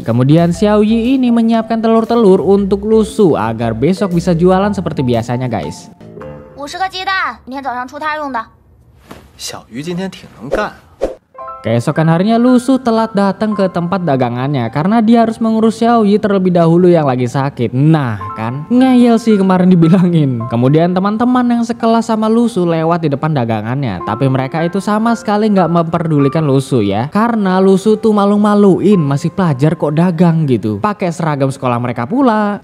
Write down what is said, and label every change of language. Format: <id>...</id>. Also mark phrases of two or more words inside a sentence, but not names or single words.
<id>Kemudian Xiao Yi ini menyiapkan telur-telur untuk Lu Su agar besok bisa jualan seperti biasanya guys.</id> <zh>50个鸡蛋，明天早上出摊用的。小鱼今天挺能干。</zh> <id>Keesokan harinya Lusu telat datang ke tempat dagangannya karena dia harus mengurus Xiaoyi terlebih dahulu yang lagi sakit. Nah kan, ngeyel sih kemarin dibilangin. Kemudian teman-teman yang sekelas sama Lusu lewat di depan dagangannya, tapi mereka itu sama sekali nggak memperdulikan Lusu ya, karena Lusu tuh malu-maluin masih pelajar kok dagang gitu, pakai seragam sekolah mereka pula.</id>